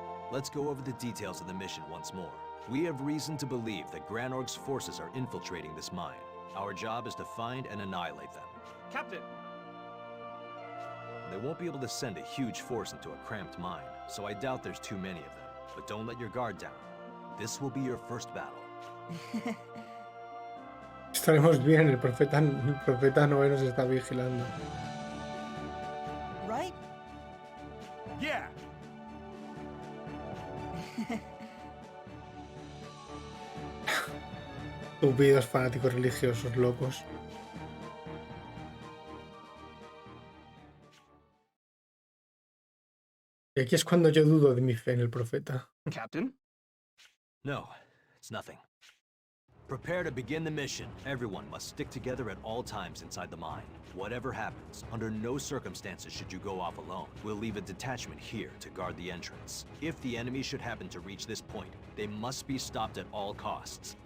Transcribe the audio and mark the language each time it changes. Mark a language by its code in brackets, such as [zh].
[en] Let's go over the details of the mission once more. We have reason to believe that Granorg's forces are infiltrating this mine. Our job is to find and annihilate them. Captain! They won't be able to send a huge force into a cramped mine, so I doubt there's too many of them. But don't let your guard down. This will be your first battle. [es] Estaremos bien, el profeta Noé nos está vigilando. [en] Right? Yeah! [es] Estúpidos fanáticos religiosos locos. Y aquí es cuando yo dudo de mi fe en el profeta. [en] Captain? No, it's nothing. Prepare to begin the mission. Everyone must stick together at all times inside the mine. Whatever happens, under no circumstances should you go off alone. We'll leave a detachment here to guard the entrance. If the enemy should happen to reach this point, they must be stopped at all costs.